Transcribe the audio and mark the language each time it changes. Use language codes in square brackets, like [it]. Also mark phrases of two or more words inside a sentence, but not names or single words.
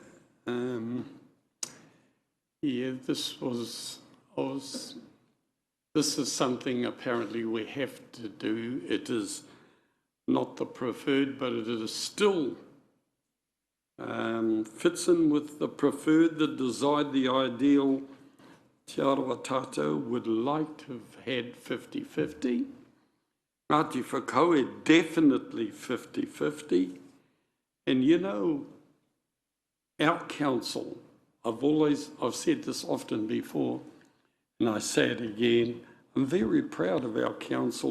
[en] Yeah, this is something apparently we have to do. It is not the preferred, but it is still fits in with the preferred, the desired, the ideal. Te Arawa tātou would like to have had 50-50. Ngāti Whakaue, definitely 50-50. And you know, our council, I've said this often before, and I say it again, I'm very proud of our council.